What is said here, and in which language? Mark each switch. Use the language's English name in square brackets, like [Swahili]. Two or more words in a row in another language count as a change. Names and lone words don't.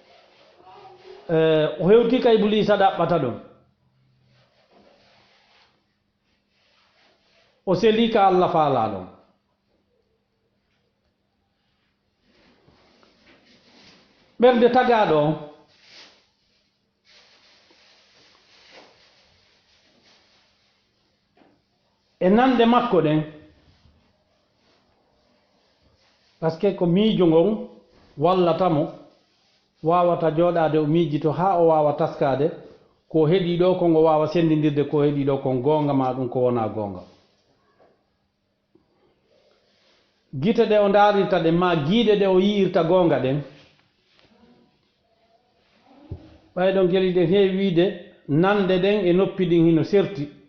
[Fula] hewtika Iblisa ɗaɓɓata ɗon o selika Allah faala ɗon ɓerde tagaɗo on e nanɗe makko ɗen [French] par ce que [Fula] ko miijo ngon wallatamo wawata jooɗade o miijito ha o wawa taskade ko heeɗi ɗo kon o wawa sendidirde ko heeɗi ɗo kon gonga ma ɗum ko wona gonga gite ɗe o darirta ɗe ma giiɗe ɗe o yi'irta gonga ɗen ɓayɗon geli ɗen heewi wiide nande ɗen e noppi ɗin hino serti